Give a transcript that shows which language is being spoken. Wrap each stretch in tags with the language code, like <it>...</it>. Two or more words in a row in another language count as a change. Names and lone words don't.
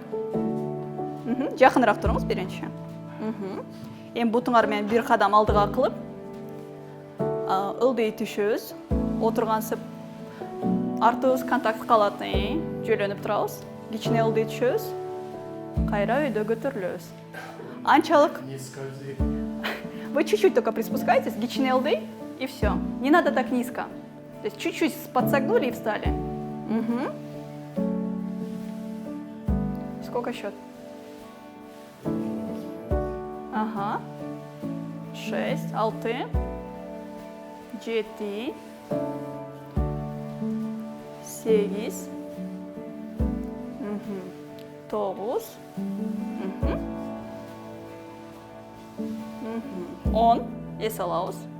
<ky>Жакыныраак туруңуз биринчи. Эми бутуңар менен бир кадам алдыга кылып, ылдый түшөбүз. Отургансып артыбыз контакт калат, жөлөнүп турабыз. Кичине ылдый түшөбүз. Кайра өйдө көтөрүлөбүз.</ky> <ru>Анчалык вы чуть-чуть только приспускаетесь,</ru> <ky>кичине ылдый,</ky> <ru>и все. Не надо так низко. То есть чуть-чуть подсогнули и встали. Сколько счет?</ru> <ky>Ага. 6, 6, 7, 8, 9, 10. Эс алабыз.</ky>